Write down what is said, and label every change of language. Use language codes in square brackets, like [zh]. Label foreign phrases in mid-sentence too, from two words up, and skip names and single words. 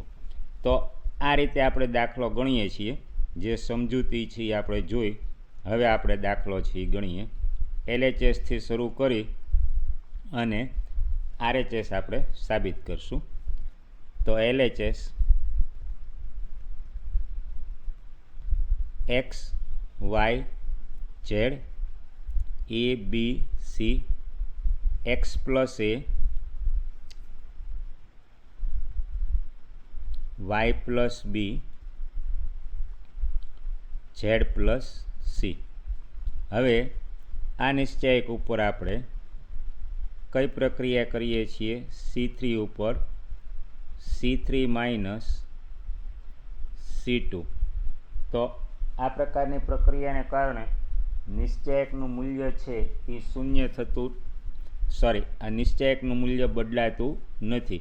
[gu] તો આ રીતે આપણે દાખલો ગણીએ છીએ. જે સમજૂતી છે એ આપણે જોઈ. હવે આપણે દાખલો છે એ ગણીએ. LHSથી શરૂ કરી અને RHS આપણે સાબિત કરશું. તો LHS X Y Z A B C [en] X plus A Y plus B Z plus C. [gu] હવે આ નિશ્ચયક ઉપર આપણે કઈ પ્રક્રિયા કરીએ છીએ? C3 ઉપર C3 માઇનસ C2. તો આ પ્રકારની પ્રક્રિયાને કારણે નિશ્ચયકનું મૂલ્ય છે એ શૂન્ય થતું આ નિશ્ચયકનું મૂલ્ય બદલાતું નથી.